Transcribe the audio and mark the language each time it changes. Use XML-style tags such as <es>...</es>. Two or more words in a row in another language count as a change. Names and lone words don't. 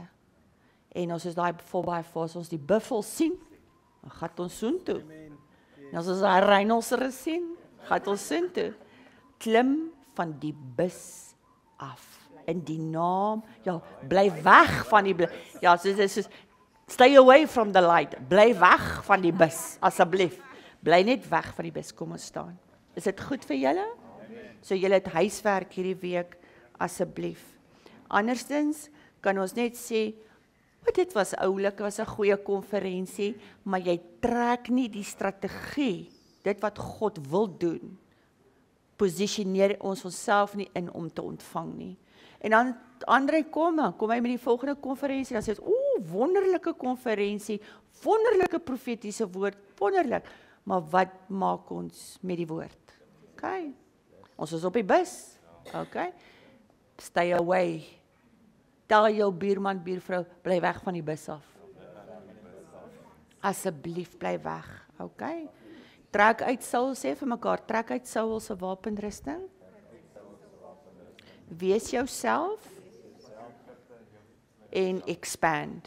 <af>En ons is daai voorbij, as ons die buffel sien, dan gaat ons soontoe. En as ons daai rhinoceros sien, gaat ons soontoe. Klim van die bus af, in die naam, ja, bly weg van die bus, ja, soos,</af> <en>stay away from the light,</en> <af>bly weg van die bus, asseblief, bly net weg van die bus, kom ons staan. Is dit goed vir julle? So julle het huiswerk hierdie week, asseblief. Anderstens kan ons net sê, dit was oulik, was 'n goeie konferensie, maar jy trek nie die strategie, dit wat God wil doen, posisioneer ons onsself nie in om te ontvang nie. En dan André kom hy met die volgende konferensie, dan sê hy, wonderlike konferensie, wonderlike profetiese woord, wonderlik, maar wat maak ons met die woord? Okay, ons is op die bus, okay,</af> <en>stay away,</en> <af>tel jou buurman, buurvrou, bly weg van die bus af. Asseblief bly weg, okay? Trek uit Saul, sê vir mekaar, trek uit Saul se wapenrusting. Wees jouself en expand.</af>